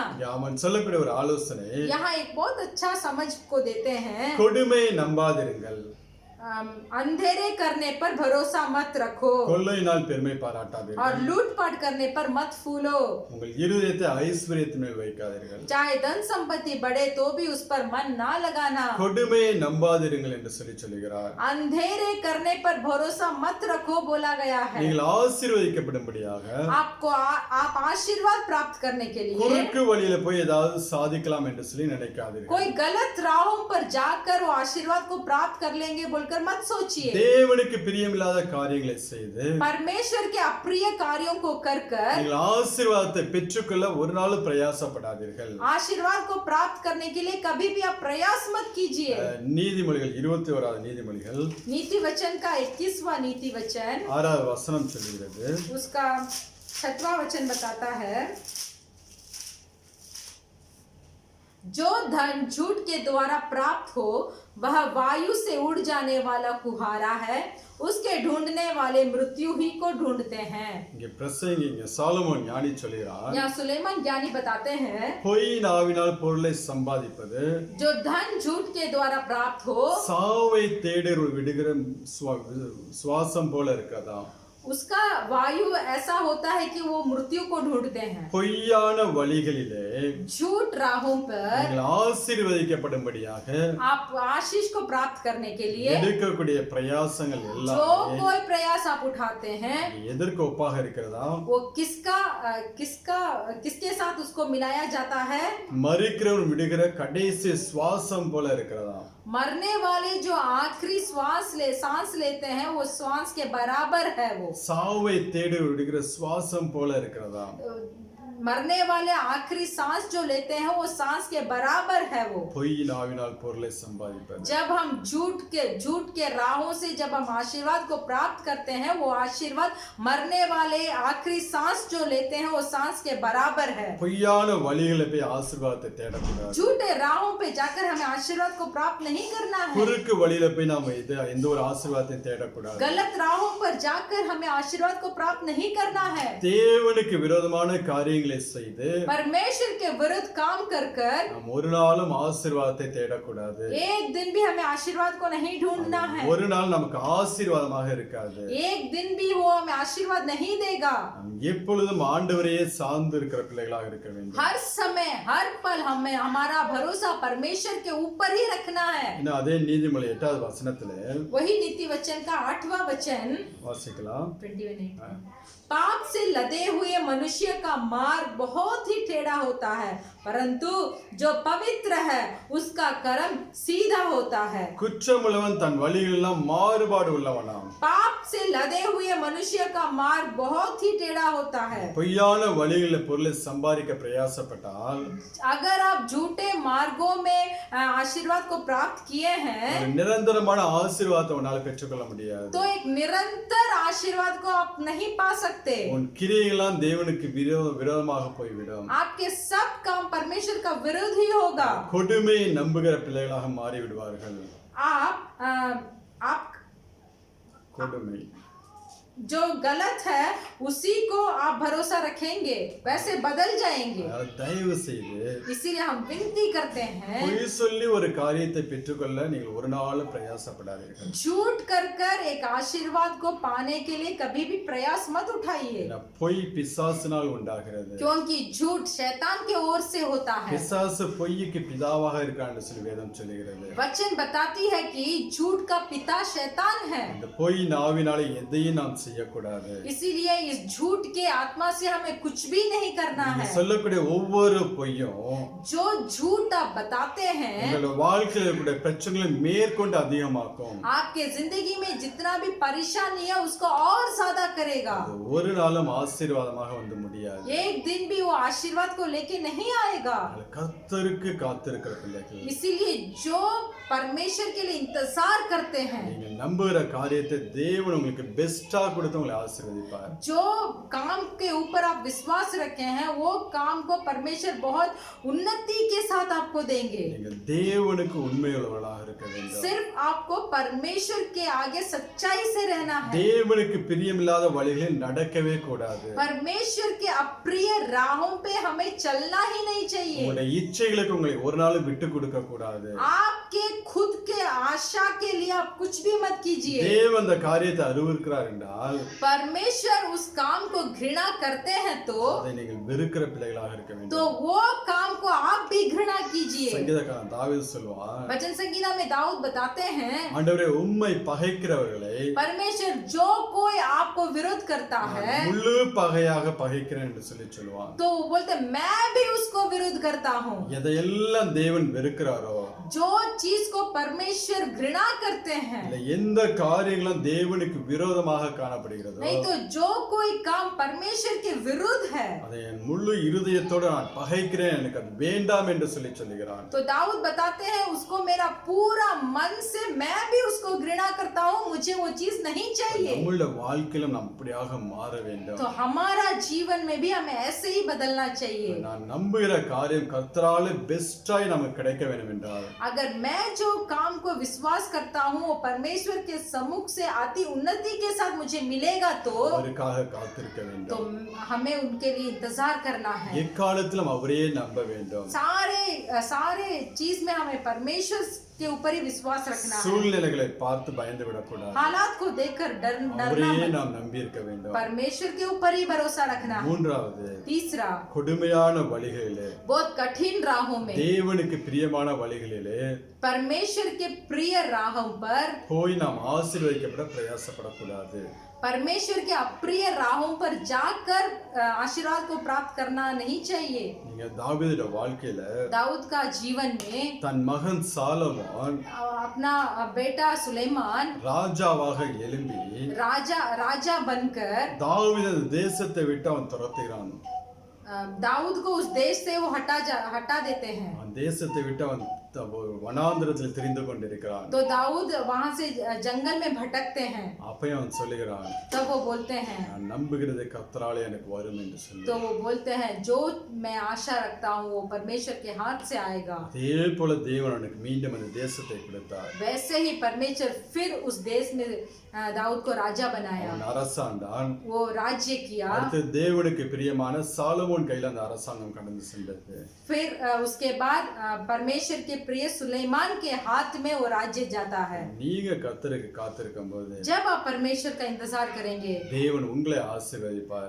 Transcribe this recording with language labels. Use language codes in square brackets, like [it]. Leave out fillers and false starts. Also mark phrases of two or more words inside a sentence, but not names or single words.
[ta] அவன் சொல்லக்கூடிய ஒரு ஆலோசனை, [hi] यहाँ एक बहुत अच्छा समझ को देते हैं। [ta] கொடுமையை நம்பாதிருங்கள், [hi] अंधेरे करने पर भरोसा मत रखो [ta] கொள்ளையினால் பெருமை [hi] और [ta] பாராட்டாதீர்கள், [hi] लूटपाट करने पर मत फूलो। [ta] உங்கள் இருதயத்தை ஐஸ்வரியத்தின் மேல் வைக்காதீர்கள், [hi] चाहे धन संपत्ति बढ़े तो भी उस पर मन ना लगाना। [ta] கொடுமையை நம்பாதிருங்கள் என்று சொல்லுகிறார். [hi] अंधेरे करने पर भरोसा मत रखो बोला गया है। [ta] நீங்கள் ஆசீர்வதிக்கப்படும்படியாக [hi] आप आशीर्वाद प्राप्त करने के लिए [ta] குறுக்கு வழியில போய் ஏதாவது சாதிக்கலாம் என்று சொல்லி நினைக்காதீர்கள். [hi] कोई गलत राहों पर जाकर वो आशीर्वाद को प्राप्त कर लेंगे बोलकर मत सोचिए। [ta] தேவனுக்கு பிரியமில்லாத காரியங்களை செய்து [hi] परमेश्वर के अप्रिय कार्यों को कर कर [ta] நீங்கள் ஆசீர்வாதத்தை பெற்றுக்கொள்ள ஒரு நாளும் பிரயாசப்படாதீர்கள். [hi] आशीर्वाद को प्राप्त करने के लिए कभी भी आप प्रयास मत कीजिए। [ta] நீதிமொழிகள் 21வது நீதிமொழிகள் [hi] नीति वचन का 21वां नीति वचन [ta] 6வது வசனம் சொல்கிறது, [hi] उसका 6वां वचन बताता है, जो धन झूठ के द्वारा प्राप्त हो वह वायु से उड़ जाने वाला कुहारा है, उसके ढूंढने वाले मृत्यु ही को ढूंढते हैं। [ta] இங்கே பிரசங்கிங்க சாலமோன் ஞானி சொல்கிறார், [hi] यहाँ सुलेमान ज्ञानी बताते हैं, [ta] பொய் நாவினால் பொருளை சம்பாதிப்பது [hi] जो धन झूठ के द्वारा प्राप्त हो [ta] சாவை தேடி விடுகிற சுவாசம் போல இருக்கதா. [hi] उसका वायु ऐसा होता है कि वो मृत्यु को ढूंढते हैं। [ta] பொய்யான வழிகளிலே [hi] झूठ राहों पर [ta] நீங்கள் ஆசீர்வதிக்கப்படும்படியாக [hi] आप आशीष को प्राप्त करने के लिए [ta] எடுக்கக்கூடிய பிரயாசங்கள் [hi] जो [ta] எல்லாம் [hi] कोई प्रयास आप उठाते हैं [ta] எதற்கு ஒப்பாக இருக்கிறதா? [hi] वो किसके साथ उसको मिलाया जाता है? [ta] மரிக்கிறவன் விடுகிற கடைசி சுவாசம் போல இருக்கிறதா. [hi] मरने वाले जो आखिरी सांस लेते हैं वो श्वास के बराबर है। वो [ta] சாவை தேடி விடுகிற சுவாசம் போல இருக்கிறதா. [hi] मरने वाले आखिरी सांस जो लेते हैं वो सांस के बराबर है। वो [ta] பொய் நாவினால் பொருளை சம்பாதிப்பது. [hi] जब हम झूठ के राहों से जब हम आशीर्वाद को प्राप्त करते हैं वो आशीर्वाद मरने वाले आखिरी सांस जो लेते हैं वो सांस के बराबर है। [ta] பொய்யான வழிகளை போய் ஆசீர்வாதத்தை தேடக்கூடாது. [hi] झूठे राहों पे जाकर हमें आशीर्वाद को प्राप्त नहीं करना है। [ta] குறுக்கு வழியில போய் நாம எந்த ஒரு ஆசீர்வாதத்தையும் தேடக்கூடாது. [hi] गलत राहों पर जाकर हमें आशीर्वाद को प्राप्त नहीं करना है। [ta] தேவனுக்கு விரோதமான காரியங்களை செய்து [hi] परमेश्वर के विरुद्ध काम कर कर [ta] நாம் ஒரு நாளும் ஆசீர்வாதத்தை தேடக்கூடாது. [hi] एक दिन भी हमें आशीर्वाद को नहीं ढूंढना है। [ta] ஒரு நாள் நமக்கு ஆசீர்வாதமாக இருக்காது. [hi] एक दिन भी वो हमें आशीर्वाद नहीं देगा। [ta] நாம் எப்பொழுதும் ஆண்டவரையே சார்ந்து இருக்கிற பிள்ளைகளாக இருக்க வேண்டும். [hi] हर समय हर पल हमें हमारा भरोसा परमेश्वर के ऊपर ही रखना है। [ta] இன்னும் அதே நீதிமொழி 8வது வசனத்துல [hi] वही नीति वचन का 8वां वचन [ta] வாசிக்கலாம். [hi] 21 पाप से लदे हुए मनुष्य का मार्ग बहुत ही टेढ़ा होता है, परंतु जो पवित्र है उसका कर्म सीधा होता है। [ta] குற்றமுள்ளவன் தன் வழிகளெல்லாம் மாறுபாடு உள்ளவனாம். [hi] पाप से लदे हुए मनुष्य का मार्ग बहुत ही टेढ़ा होता है। [ta] பொய்யான வழிகளில் பொருளை சம்பாதிக்க பிரயாசப்பட்டால் [hi] अगर आप झूठे मार्गों में आशीर्वाद को प्राप्त किए हैं [ta] ஒரு நிரந்தரமான ஆசீர்வாதத்தை உன்னால பெற்றுக்கொள்ள முடியாது. [hi] तो एक निरंतर आशीर्वाद को आप नहीं पा सकते। [ta] உன் கிரியையெல்லாம் தேவனுக்கு விரோதமாக போய்விடும். [hi] आपके सब काम परमेश्वर का विरोध ही होगा। [ta] கொடுமையை நம்புகிற பிள்ளைகளாக மாறி விடுவார்கள். [hi] आप [ta] கொடுமை [hi] जो गलत है उसी को आप भरोसा रखेंगे, वैसे बदल जाएंगे। [ta] அதனால தயவு செய்து [hi] इसीलिए हम विनती करते हैं, [ta] பொய் சொல்லி ஒரு காரியத்தை பெற்றுக்கொள்ள நீங்கள் ஒரு நாளும் பிரயாசப்படாதீர்கள். [hi] झूठ कर कर एक आशीर्वाद को पाने के लिए कभी भी प्रयास मत उठाइए, [ta] பொய் பிசாசினால் உண்டாகிறது. [hi] क्योंकि झूठ शैतान के ओर से होता है। [ta] பிசாசு பொய்க்கு பிதாவாக இருக்கான்னு சொல்லி வேதம் சொல்லுகிறது. [hi] वचन बताती है कि झूठ का पिता शैतान है। [ta] இந்த பொய் நாவினாலே எதையும் நாம் செய்யக்கூடாது. [hi] इसीलिए इस झूठ के आत्मा से हमें कुछ भी नहीं करना [ta] நீங்க [hi] है। [ta] சொல்லக்கூடிய ஒவ்வொரு பொய்யும் [hi] जो झूठ आप बताते हैं [ta] உங்களோட வாழ்க்கையில் இருக்கக்கூடிய பிரச்சனைகளை மேற்கொண்டு அதிகமாக்கும். [hi] आपके जिंदगी में जितना भी परेशानी है उसको और ज्यादा करेगा। [ta] அது ஒரு நாளும் ஆசீர்வாதமாக வந்து முடியாது. [hi] एक दिन भी वो आशीर्वाद को लेके नहीं आएगा। [ta] கர்த்தருக்கு காத்திருக்கிற பிள்ளைகள், [hi] इसीलिए जो परमेश्वर के लिए इंतजार करते हैं, [ta] நீங்க நம்புகிற காரியத்தை தேவன் உங்களுக்கு பெஸ்டா கொடுத்து உங்களை ஆசீர்வதிப்பார். [hi] जो काम के ऊपर आप विश्वास रखे हैं वो काम को परमेश्वर बहुत उन्नति के साथ आपको देंगे। [ta] நீங்க தேவனுக்கு உண்மையுள்ளவர்களாக இருக்க வேண்டும். [hi] सिर्फ आपको परमेश्वर के आगे सच्चाई से रहना है। [ta] தேவனுக்கு பிரியமில்லாத வழிகளில் நடக்கவே கூடாது. [hi] परमेश्वर के अप्रिय राहों पे हमें चलना ही नहीं चाहिए। [ta] உங்களுடைய இச்சைகளுக்கு உங்களை ஒரு நாளும் விட்டு கொடுக்க கூடாது. [hi] आपके खुद के आशा के लिए आप कुछ भी मत कीजिए। [ta] தேவன் அந்த காரியத்தை அருவருக்கிறார் என்றால் [hi] परमेश्वर उस काम को घृणा करते हैं तो [ta] அதை நீங்கள் வெறுக்கிற பிள்ளைகளாக இருக்க வேண்டும். [hi] वो काम को आप भी घृणा कीजिए। [ta] சங்கீதக்காரன் தாவீது சொல்வான், [hi] वचन संगीता में दाऊद बताते हैं, [ta] ஆண்டவரே உம்மை பகைக்கிறவர்களை [hi] परमेश्वर जो कोई आपको विरोध करता है [ta] முழு பகையாக பகைக்கிறேன் என்று சொல்லுவான். [hi] तो वो बोलते मैं भी उसको विरोध करता हूँ। [ta] எதையெல்லாம் தேவன் வெறுக்கிறாரோ, [hi] जो चीज को परमेश्वर घृणा करते हैं, [ta] இல்ல எந்த காரியங்களும் தேவனுக்கு விரோதமாக காணப்படுகிறதோ [hi] नहीं तो जो कोई काम परमेश्वर के विरुद्ध है, [ta] அதை என் முழு இருதயத்தோடு நான் பகைக்கிறேன், எனக்கு அது வேண்டாம் என்று சொல்லுகிறான். [hi] तो दाऊद बताते हैं उसको मेरा पूरा मन से मैं भी उसको घृणा करता हूँ, मुझे वो चीज नहीं चाहिए। [ta] நம்முடைய வாழ்க்கையிலும் நாம் அப்படியாக மாற வேண்டும். [hi] तो हमारा जीवन में भी हमें ऐसे ही बदलना चाहिए। [ta] நான் நம்புகிற காரியம் கர்த்தரால பெஸ்டாய் நமக்கு கிடைக்க வேண்டும் என்றால், [hi] अगर मैं जो काम को विश्वास करता हूँ वो परमेश्वर के सम्मुख से आती उन्नति के साथ मुझे मिलेगा तो [ta] அவருக்காக காத்திருக்க வேண்டும். [hi] हमें उनके लिए इंतजार करना है। [ta] எக்காலத்திலும் அவரே நம்ப வேண்டும். [hi] सारे चीज में हमें परमेश्वर के ऊपर ही विश्वास रखना है। [ta] சூழ்நிலைகளை பார்த்து பயந்து விடக்கூடாது. [hi] हालात को देखकर डरना [ta] அவரே [hi] मत। [ta] நாம் நம்பி இருக்க வேண்டும். [hi] परमेश्वर के ऊपर ही भरोसा रखना है। [ta] மூன்றாவது, [hi] तीसरा, [ta] கொடுமையான வழிகளிலே, [hi] बहुत कठिन राहों में, [ta] தேவனுக்கு பிரியமான வழிகளிலே [hi] परमेश्वर के प्रिय राहों पर, [ta] போய் நாம் ஆசீர்வதிக்கப்பட பிரயாசப்படக்கூடாது. [hi] परमेश्वर के अप्रिय राहों पर जाकर आशीर्वाद को प्राप्त करना नहीं चाहिए। [ta] நீங்க தாவீதுடைய வாழ்க்கையில [hi] दाऊद का जीवन में [ta] தன் மகன் சாலமோன் [hi] अपना बेटा सुलेमान [ta] ராஜாவாக எழும்பி [hi] राजा बनकर [ta] தாவீது அந்த தேசத்தை விட்டு அவன் துரத்துகிறான். [hi] दाऊद को उस देश से वो हटा देते हैं। [ta] அந்த தேசத்தை விட்டு அவன் வனாந்திரத்தில் திரிந்து கொண்டிருக்கிறான். [hi] तो दाऊद वहां से जंगल में भटकते हैं। [ta] அப்பயும் அவன் சொல்லுகிறான், [hi] तब वो बोलते हैं, [ta] நான் நம்புகிறது கர்த்தராலே எனக்கு வரும் என்று சொல்லி. [hi] तो वो बोलते हैं जो मैं आशा रखता हूँ वो परमेश्वर के हाथ से आएगा। [ta] அதே போல தேவன் அவனுக்கு மீண்டும் அந்த தேசத்தை கொடுத்தார். [hi] वैसे ही परमेश्वर फिर उस देश में दाऊद को राजा बनाया। [ta] அவன் அரசாண்டான். [hi] वो राज्य किया। [ta] அடுத்து தேவனுக்கு பிரியமான சாலமோன் கையில அந்த அரசாங்கம் கடந்து சென்றது. [hi] फिर उसके बाद परमेश्वर के प्रिय सुलेमान के हाथ में वो राज्य जाता है। [ta] நீங்க கர்த்தருக்கு காத்திருக்கும் போது [hi] जब आप परमेश्वर का इंतजार करेंगे [ta] தேவன் உங்களை ஆசீர்வதிப்பார்.